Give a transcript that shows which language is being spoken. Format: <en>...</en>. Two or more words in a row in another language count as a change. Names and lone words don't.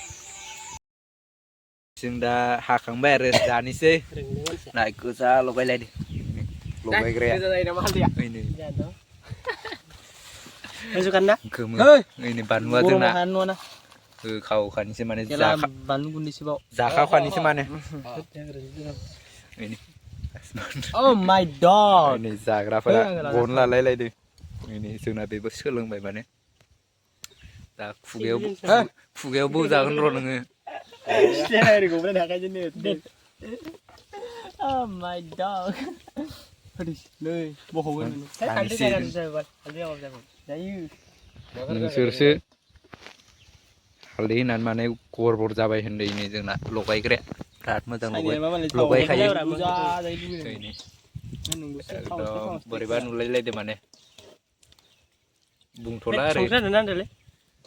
<brx>जों दा हाखांबाय आरो जानोसै नाय गोजा लगायलायदो लगायग्राया गोमो ओइनै बानलुआ जोंना होखावखानिसै माने बानलु गुन्दैसोबाव जाखावखानिसै माने</brx> <en>Oh my god</en> <brx>नै जाग्राफोरा गन लालायलायदो नै जोंना बेबो सोलोंबाय माने दा खुगायाव जागोन र' नोङो</brx> <en>Oh my dog</en> <brx>नै बख'गोन नोंसोरसो हालदै होनानै माने गरबर जाबाय होनदों नै जोंना लगायग्राया बिराद मोजां लगायखायो एकदम बोरैबा नुलायलायदो माने बुंथ'ला आरो</brx>